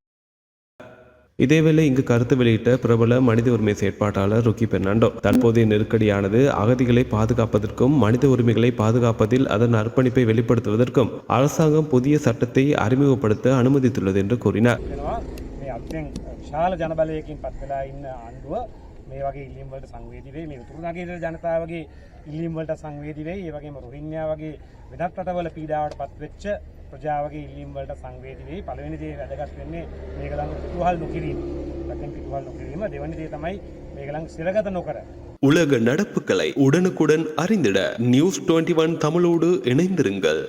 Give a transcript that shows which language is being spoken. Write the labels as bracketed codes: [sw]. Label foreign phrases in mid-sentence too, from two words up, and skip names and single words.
[ta] இதேவேளை இங்கு கருத்து வெளியிட்ட பிரபல மனித உரிமை செயற்பாட்டாளர் ருக்கி பெர்னாண்டோ, தற்போதைய நெருக்கடியானது அகதிகளை பாதுகாப்பதற்கும் மனித உரிமைகளை பாதுகாப்பதில் அதன் அர்ப்பணிப்பை வெளிப்படுத்துவதற்கும் அரசாங்கம் புதிய சட்டத்தை அறிமுகப்படுத்த அனுமதித்துள்ளது என்று கூறினார். [si] මේ වගේ ඉල්ලීම් වලට සංවේදී වෙයි, මේ උතුරු නගරයේ ජනතාවගේ ඉල්ලීම් වලට සංවේදී වෙයි, ඒ වගේම රොහින්ග්‍යා වගේ වෙනත් රටවල පීඩාවට පත්වෙච්ච ප්‍රජාවගේ ඉල්ලීම් වලට සංවේදී වෙයි. පළවෙනි දේ වැදගත් වෙන්නේ මේගොල්ලන් පිටුවහල් නොකිරීම. ලකින් පිටුවහල් නොකිරීම. දෙවෙනි දේ තමයි මේගොල්ලන් සිරගත නොකර. [ta] உலக நடப்புகளை உடனுக்குடன் அறிந்திட News 21 தமிழோடு இணைந்திருங்கள்.